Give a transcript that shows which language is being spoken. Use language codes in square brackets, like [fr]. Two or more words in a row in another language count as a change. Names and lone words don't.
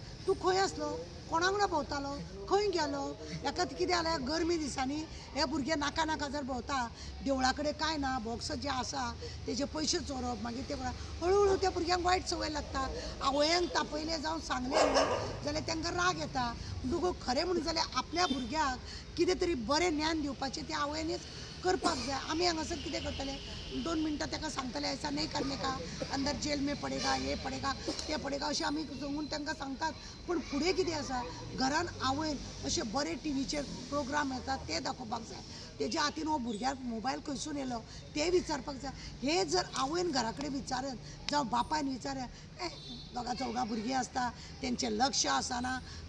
[kok] तूं खंय आसलो कोणा वांगडा भोंवतालो खंय गेलो हेका कितें जालें गर्मी दिसांनी हे भुरगे नाका नाका जर भोंवता देवळा कडेन कांय ना बॉक्स जे आसा तेजे पयशे चोरप मागीर ते हळू हळू त्या भुरग्यांक वायट संवय लागता आवयांक तापयले जावं सांगले जाल्यार तांकां राग येता तुका खरें म्हणून जाल्यार आपल्या भुरग्याक कितें तरी बरें ज्ञान दिवपाचें ते आवयांनीच करपाक जाय आमी हांगासर कितें करतले 2 मिनटां ताका सांगतले [hi] ऐसा नहीं करने का अंदर जेल में पडेगा ये पडेगा [kok] ते पडेगा अशें आमी सांगून तांकां सांगतात पण फुडें कितें आसा घरान आवयन अशे बरे टीव्हीचेर प्रोग्राम येतात ते दाखोवपाक जाय तेज्या हातीन हो भुरग्याक मोबायल खंयसून येयलो ते विचारपाक जाय हे जर आवयन घरा कडेन विचारत जावं बापायन विचारत दोगा चौगा भुरगीं आसता तेंचें लक्ष आसना